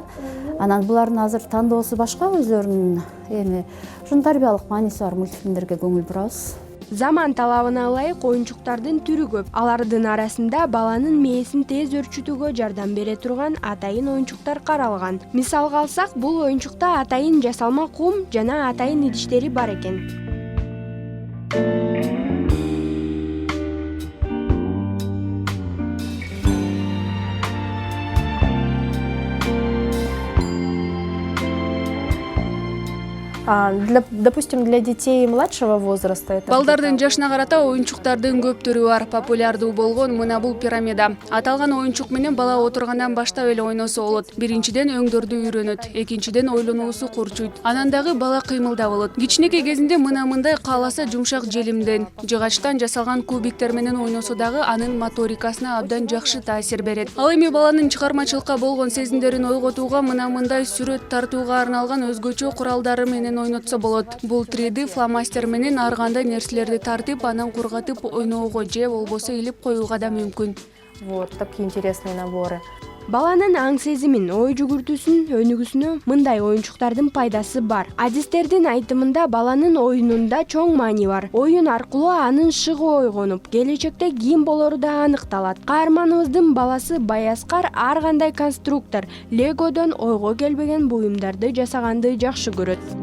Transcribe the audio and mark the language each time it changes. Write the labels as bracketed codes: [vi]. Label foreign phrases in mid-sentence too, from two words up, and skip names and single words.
[ky] Анан булардын азыр тандоосу башка, өзлөрүнүн ушунун тарбиялык мааниси бар мультфильмдерге көңүл бурабыз. Заман талабына ылайык оюнчуктардын түрү көп. Алардын арасында баланын мээсин тез өрчүтүүгө жардам бере турган атайын оюнчуктар каралган. Мисалга алсак, бул оюнчукта атайын жасалма кум жана атайын идиштери бар экен. [ru] Допустим, для детей младшего возраста это... [ky] Балдардын жашына карата оюнчуктардын көп түрү бар. Популярдуу болгон мына бул пирамида. Аталган оюнчук менен бала отургандан баштап эле ойносо болот. Биринчиден өңдөрдү үйрөнөт, экинчиден ойлонуусу курчуйт. Анан дагы бала кыймылда болот. Кичинекей кезинде мындай кааласа жумшак желимден, жыгачтан жасалган кубиктер менен ойносо дагы анын моторикасына абдан жакшы таасир берет. Ал эми баланын чыгармачылыкка болгон сезимдерин ойготууга мындай сүрөт тартууга арналган өзгөчө куралдары менен ойнотсо болот. Бул 3D фломастер менен ар кандай нерселерди тартып, анан кургатып ойноого же болбосо илип коюуга да мүмкүн. [ru] Вот такие интересные наборы. [ky] Баланын аң сезимин, ой жүгүртүүсүн өнүгүүсүнө мындай оюнчуктардын пайдасы бар. Адистердин айтымында баланын оюнунда чоң маани бар. Оюн аркылуу анын шыгы ойгонуп, келечекте ким болору да аныкталат. Каарманыбыздын баласы Баяскар ар кандай конструктор, легодон ойго келбеген буюмдарды жасаганды жакшы көрөт.